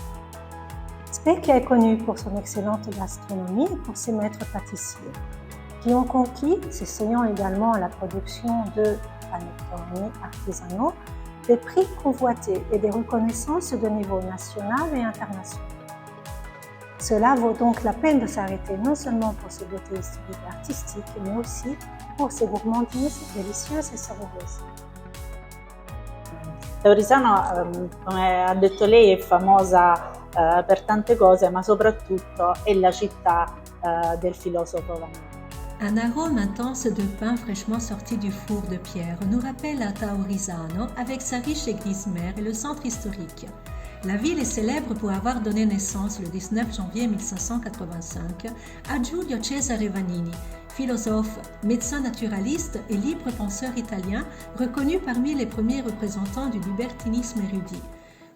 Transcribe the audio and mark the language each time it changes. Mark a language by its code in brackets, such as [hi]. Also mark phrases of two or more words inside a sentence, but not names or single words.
[fr] Specchia est connu pour son excellente gastronomie et pour ses maîtres pâtissiers, qui ont conquis, s'essayant également à la production de panettoni artisanaux, des prix convoités et des reconnaissances de niveau national et international. Cela vaut donc la peine de s'arrêter non seulement pour ses beautés historiques et artistiques, mais aussi pour ses gourmandises délicieuses et savoureuses. [it] Laurisano, come ha detto lei, è famosa per tante cose, ma soprattutto è la città del filosofo Vanoni. [fr] Un arôme intense de pain fraîchement sorti du four de pierre nous rappelle à Taurisano avec sa riche église mère et le centre historique. La ville est célèbre pour avoir donné naissance le 19 janvier 1585 à Giulio Cesare Vanini, philosophe, médecin naturaliste et libre penseur italien reconnu parmi les premiers représentants du libertinisme érudit.